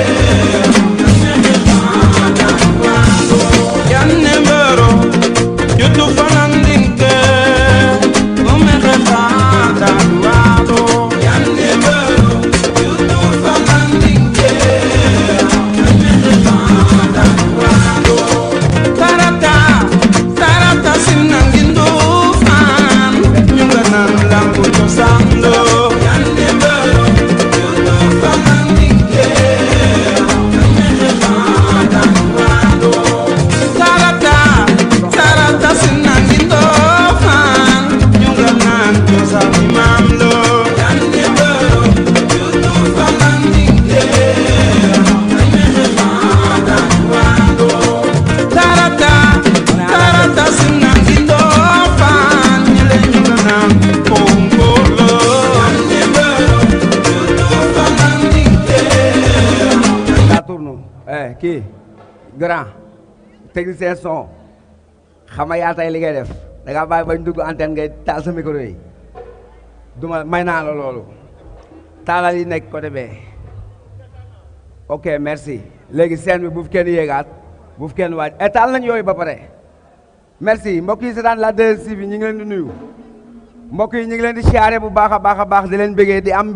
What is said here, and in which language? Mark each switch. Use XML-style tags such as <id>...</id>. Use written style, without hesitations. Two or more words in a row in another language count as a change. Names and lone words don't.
<man>yanne mbaro jutu fanandinke umere fata duwado yanne mbaro jutu fanandinke umere fata duwado tarata tarata sinangindo fan nyunga nan lambu tosando yanne mbaro jutu fanandinke umere fata duwado tarata tarata sinangindo fan nyunga nan tosami mamlo yande baro jutu fanandinke umere fata duwado tarata tarata sinangindo fan nyele nyunga nan pongolo yande baro jutu fanandinke</man> <wo>Saturno kii</wo> <fr>grand technicien</fr> <wo>son xam nga yaa tey li ngay def da ngaa bàyyi bañ dugg antenne ngay taal sa micro yi duma may naa la loolu taalal yi nekk côté bee ok merci léegi scène bi bu fi kenn yéegaat bu fi kenn waaj taal nañ yooyu ba pare merci mbokk yi seetaan la 2STV bi ñu ngi leen di nuyu mbokk yi ñu ngi leen di siyaare bu baax a baax di leen bëggee di am mbég</wo>